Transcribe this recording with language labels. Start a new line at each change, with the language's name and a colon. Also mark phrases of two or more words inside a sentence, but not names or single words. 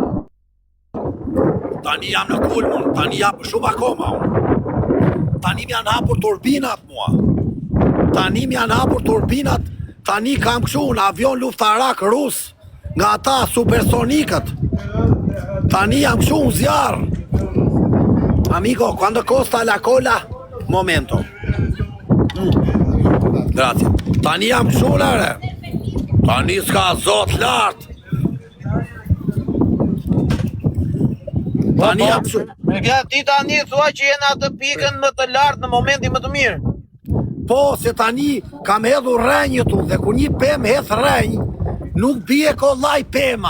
Albanian: Tani jam në kulmun, tani jam shumë akoma unë. Tani më janë hapur turbinat mua. Tani më janë hapur turbinat, tani kam kështu në avion luftarak rus, nga ata supersonikët. Tani jam kështu në zjarë.
Italian: Amico, quando costa la cola? Momento. Grazie.
Albanian: Tani jam kështu lere. Tani s'ka zot lartë. Tani jam kështu. Ti tani thua që jena atë pikën më të lartë në momentin më të mirë. Po, se tani kam hedhur rrenjët unë, dhe ku një pem heth rrenjë, nuk bie kollaj pema.